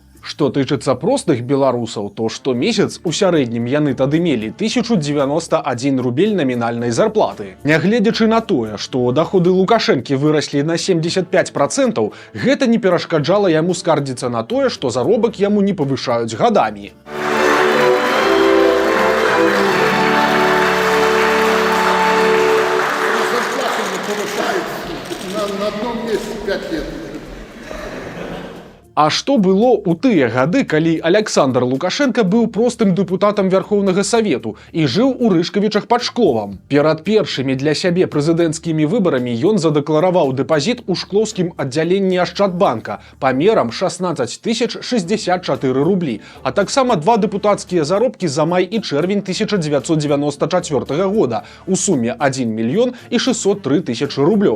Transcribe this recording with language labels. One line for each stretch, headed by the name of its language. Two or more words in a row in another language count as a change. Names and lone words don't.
Belarusian: Што тычыцца простых беларусаў, то штомесяц у сярэднім яны тады мелі 1091 рубель намінальнай зарплаты. Нягледзячы на тое, што даходы Лукашэнкі выраслі на 75%, гэта не перашкаджала яму скардзіцца на тое, што заробак яму не павышаюць гадамі.
Russian: Зарплату не повышают на одном месте 5 лет.
Belarusian: А што было ў тыя гады, калі Александр Лукашенко быў простым дэпутатам Вярхоўнага Савету і жыў у Рышкавічах пад Шкловам? Перад першымі для сябе прэзідэнцкімі выбарамі ён задэклараваў дэпазіт у шклоўскім аддзяленні Ашчадбанка памерам 16 064 рублі, а таксама 2 дэпутацкія заробкі за май і чэрвень 1994 года у суме 1 603 000 рублёў.